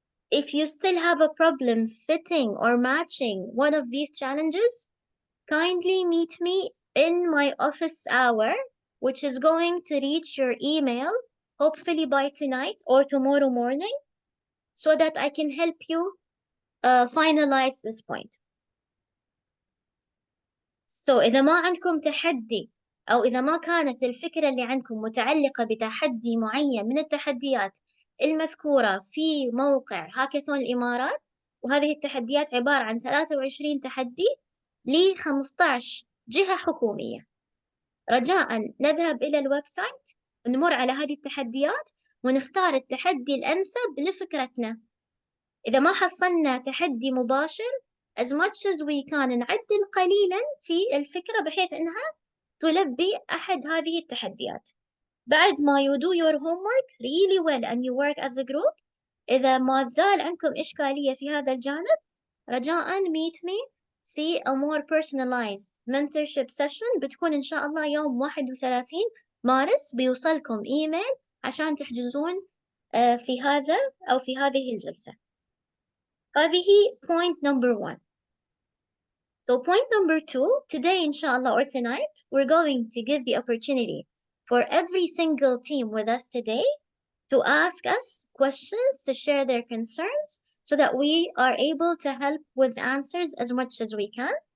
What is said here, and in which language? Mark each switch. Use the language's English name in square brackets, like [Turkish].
[English] If you still have a problem fitting or matching one of these challenges, kindly meet me in my office hour, which is going to reach your email hopefully by tonight or tomorrow morning, so that I can help you finalize this point. [Arabic] So إذا ما عندكم تحدي أو إذا ما كانت الفكرة اللي عندكم متعلقة بتحدي معين من التحديات المذكورة في موقع هاكاثون الإمارات، وهذه التحديات عبارة عن 23 تحدي ل 15 جهة حكومية، رجاء نذهب إلى الويب سايت نمر على هذه التحديات ونختار التحدي الأنسب لفكرتنا. إذا ما حصلنا تحدي مباشر as much as we can نعدل قليلا في الفكرة بحيث إنها تلبي أحد هذه التحديات. بعد ما you do your homework really well and you work as a group، إذا ما زال عندكم إشكالية في هذا الجانب، رجاء meet me في a more personalized mentorship session بتكون إن شاء الله يوم 31 مارس. بيوصلكم إيميل عشان تحجزون في هذا أو في هذه الجلسة. [English] هذه point number 1. So point number 2, today inshallah or tonight, we're going to give the opportunity for every single team with us today to ask us questions, to share their concerns, so that we are able to help with answers as much as we can.